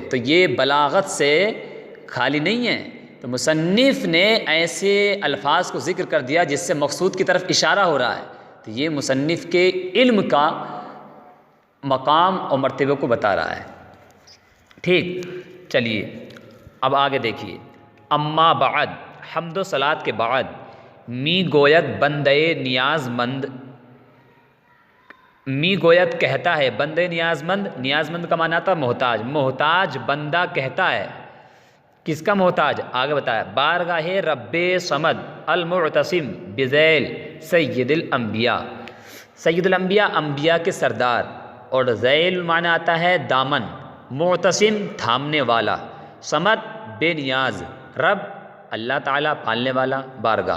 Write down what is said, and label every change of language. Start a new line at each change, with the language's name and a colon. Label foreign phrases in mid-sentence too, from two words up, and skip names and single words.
Urdu: تو یہ بلاغت سے خالی نہیں ہے، تو مصنف نے ایسے الفاظ کو ذکر کر دیا جس سے مقصود کی طرف اشارہ ہو رہا ہے، تو یہ مصنف کے علم کا مقام اور مرتبے کو بتا رہا ہے۔ ٹھیک، چلیے اب آگے دیکھیے۔
Arabic: اما بعد،
Urdu: حمد و صلات کے بعد،
Persian: می گوید بندے نیاز مند، می گوید
Urdu: کہتا ہے،
Persian: بندے نیاز مند،
Urdu: نیاز مند کا معنی آتا ہے محتاج، محتاج بندہ کہتا ہے، کس کا محتاج؟ آگے بتایا،
Persian: بارگاہ رب صمد المعتصم بذیل سید الانبیاء،
Urdu: سید الانبیاء انبیاء کے سردار، اور ذیل معنی آتا ہے دامن، معتصم تھامنے والا، صمد بے نیاز، رب اللہ تعالیٰ پالنے والا، بارگاہ۔